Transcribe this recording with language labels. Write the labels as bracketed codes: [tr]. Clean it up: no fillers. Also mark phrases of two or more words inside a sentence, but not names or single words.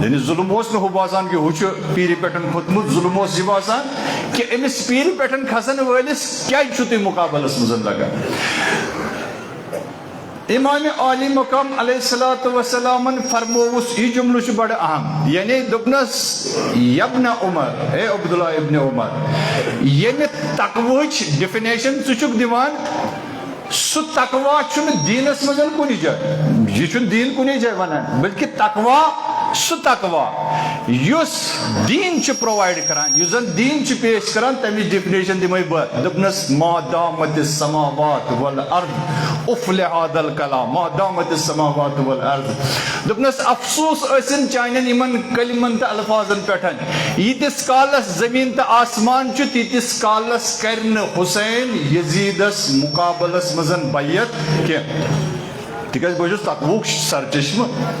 [ks] یعنی ظلم اوس نہ ہُہ باسان کہ ہُہ چھ پیرِ پٮ۪ٹھ کھوٚتمُت, ظلم اوس یہ باسان کہ امس پیرِ پٮ۪ٹھ کھسن وٲلِس کیازِ چھُ تُہۍ مقابلس مزن لگان. امام عالی مقام [ar] علیہ الصلوۃ والسلام [ks] فرموس یہ جملہ بڑا اہم, یعنی دپنس یبن عمر, اے عبداللہ ابن عمر, یمہ تقویچ ڈیفینیشن ژٕ دِوان سہ تقوی چھُنہٕ دیٖنس منٛز کُنہِ جایہِ, یہ چھُنہٕ دیٖن کُنہِ جایہِ ونان, بلکہ تقوی سہ تقوی یس دین چھ پرووائڈ کران, یس زن دین چھ پیش کران, تمچ ڈیفینیشن دمے بہ. [ar] دپنس ما دامت السماوات والارض افلح هذا الكلام, ما دامت السماوات والارض. [ks] دپنس افسوس ٲسِن چانین یمن کلمن تہ الفاظن پٮ۪ٹھ, ییٖتِس کالس زمین تہ آسمان چھُ تیٖتِس کالس کرِ نہٕ حسین یزیدس مقابلس مزن بیعت کینٛہہ, تِکیازِ بہٕ چھُس تقوُک سرچشمہٕ.